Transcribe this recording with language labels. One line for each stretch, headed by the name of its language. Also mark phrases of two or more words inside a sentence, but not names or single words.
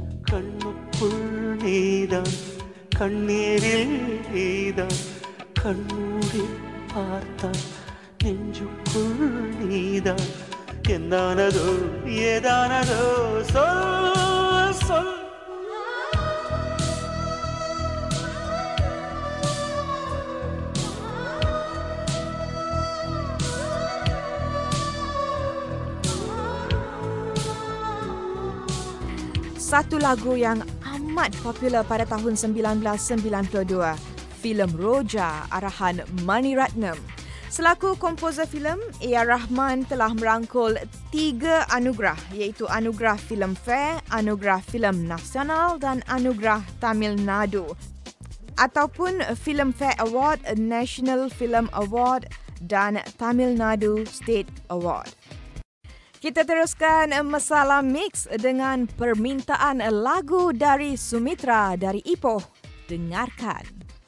Tamil: கண்ணுக்குள் நீதான் கண்ணீரில் நீதான் கண்மூடி பார்த்தான் நெஞ்சுக்குள் நீதான் என்னானதோ ஏதானதோ சொல் சொல்
Malay: Satu lagu yang amat popular pada tahun 1992, filem Roja arahan Mani Ratnam. Selaku komposer filem, A.R. Rahman telah merangkul 3 anugerah iaitu Anugerah Filmfare, Anugerah Filem Nasional dan Anugerah Tamil Nadu ataupun Filmfare Award, National Film Award dan Tamil Nadu State Award. Kita teruskan Masalah Mix dengan permintaan lagu dari Sumitra dari Ipoh. Dengarkan.